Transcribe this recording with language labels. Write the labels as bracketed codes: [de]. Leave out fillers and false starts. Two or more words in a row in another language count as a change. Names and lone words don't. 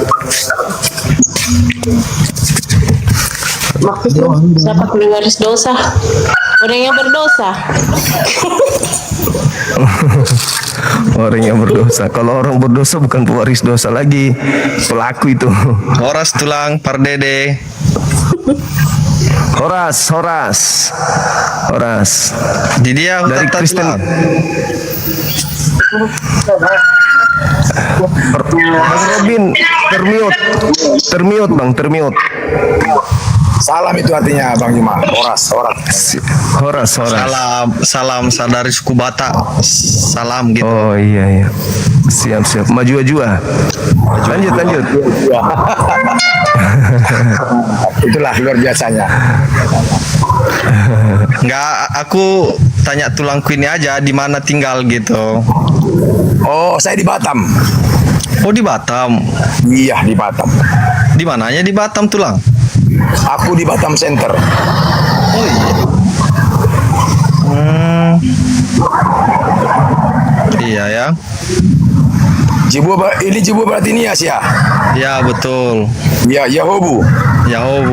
[id] Maksudnya siapa pewaris dosa? Orang yang berdosa. Orang yang berdosa. Kalau orang berdosa bukan pewaris dosa lagi, pelaku itu. [bbc] Horas tulang pardede. [id] Horas. Di dia Dari Kristen. Bang Robin, termute Bang. Salam itu artinya Bang Juma. Horas. Salam dari suku Batak. Salam gitu. Oh iya. Siap. Maju. Lanjut. Itulah luar biasanya. Enggak, aku tanya tulangku ini aja di mana tinggal gitu. Oh, saya di Batam. Oh, di Batam. Iya, di Batam. Di mananya di Batam tulang? Aku di Batam Center. Oh iya. Iya ya. Ini Jibu berarti Nias ya? Ya betul. Ya, Yahobu. Ya.